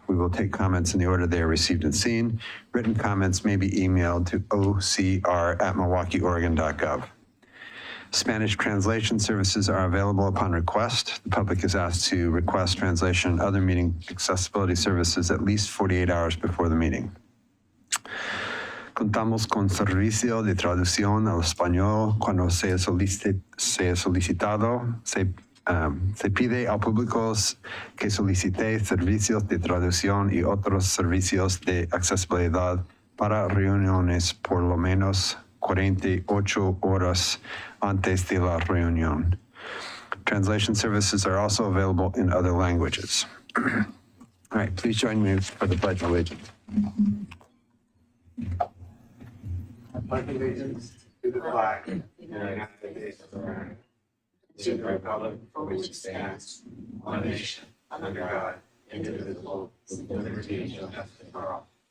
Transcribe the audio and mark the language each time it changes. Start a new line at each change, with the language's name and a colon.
English: We will take comments in the order they are received and seen. Written comments may be emailed to ocr@milwaukeeoregon.gov. Spanish translation services are available upon request. The public is asked to request translation and other meeting accessibility services at least 48 hours before the meeting.
Spanish: Contamos con servicio de traducción al español cuando sea solicitado. Se pide al público que solicite servicios de traducción y otros servicios de accesibilidad para reuniones por lo menos 48 horas antes de la reunión.
English: Translation services are also available in other languages. All right, please join me for the Pledge of Allegiance. I pledge allegiance to the flag of the United States of America, to the republic for which it stands, one nation, under God, indivisible, with liberty and justice for all.